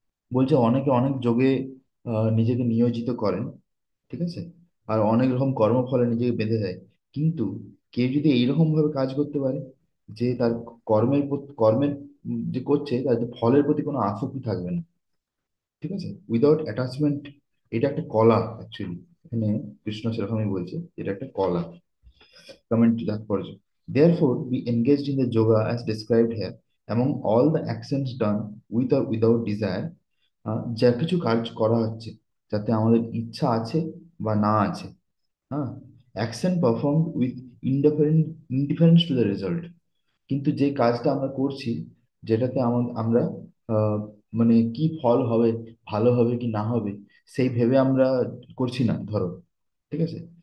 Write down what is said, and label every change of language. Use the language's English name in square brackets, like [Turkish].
[Bangla] বলছে অনেকে অনেক যোগে নিজেকে নিয়োজিত করেন, ঠিক আছে, আর অনেক রকম কর্মফলে নিজেকে বেঁধে দেয়, কিন্তু কেউ যদি এইরকম ভাবে কাজ করতে পারে যে তার কর্মের যে করছে তার যে ফলের প্রতি কোনো আসক্তি থাকবে না, ঠিক আছে, [English] without attachment, [Bangla] এটা একটা কলা অ্যাকচুয়ালি। এখানে কৃষ্ণ সেরকমই বলছে, এটা একটা কলা। কমেন্ট তাৎপর্য, [English] therefore be engaged in the yoga as described here, among all the actions done with or without desire। [Bangla] যা কিছু কাজ করা হচ্ছে যাতে আমাদের ইচ্ছা আছে বা না আছে, হ্যাঁ, [English] Action perform with indifference to the result. [Bangla] কিন্তু যে কাজটা আমরা করছি, যেটাতে আমরা আহ, মানে কি ফল হবে, ভালো হবে কি না হবে, সেই ভেবে আমরা করছি না, ধরো, ঠিক আছে।